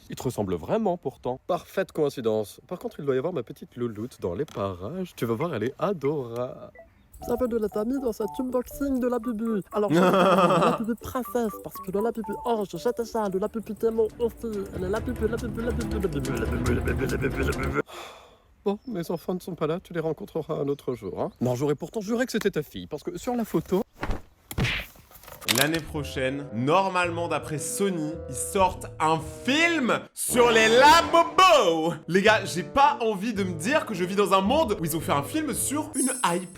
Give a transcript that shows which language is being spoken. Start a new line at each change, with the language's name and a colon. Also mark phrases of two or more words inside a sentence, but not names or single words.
French: Il te ressemble vraiment pourtant. Parfaite coïncidence. Par contre, il doit y avoir ma petite louloute dans les parages. Tu vas voir, elle est adorable. Bienvenue les amis dans cet unboxing de la Bubu. Alors, je de la Bubu princesse, parce que de la Bubu ange, j'étais ça, de la Bubu démon aussi. Elle est la Bubu, la Bubu, la Bubu, la Bubu, la Bubu, la Bubu, la Bubu, la Bubu. Bon, mes enfants ne sont pas là, tu les rencontreras un autre jour, hein. Non, j'aurais pourtant juré que c'était ta fille, parce que sur la photo... L'année prochaine, normalement d'après Sony, ils sortent un film sur les Labubu. Les gars, j'ai pas envie de me dire que je vis dans un monde où ils ont fait un film sur une hype.